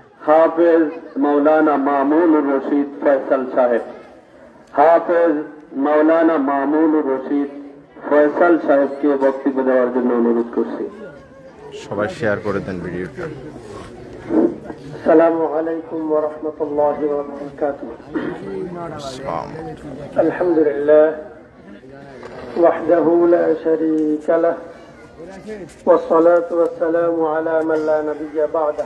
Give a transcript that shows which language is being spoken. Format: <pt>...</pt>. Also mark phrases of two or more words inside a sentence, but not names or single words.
<bn>हाफिज मौलाना मामून रशीद फैसल साहेब, हाफिज मौलाना मामून रशीद फैसल সাহেবকে বক্তব্য দেওয়ার জন্য অনুরোধ করছি। সবাই শেয়ার করে দেন ভিডিওটা।</bn> <ar>السلام عليكم ورحمة الله وبركاته. الحمد لله وحده لا شريك له والصلاة والسلام على من لا نبي بعده.</ar>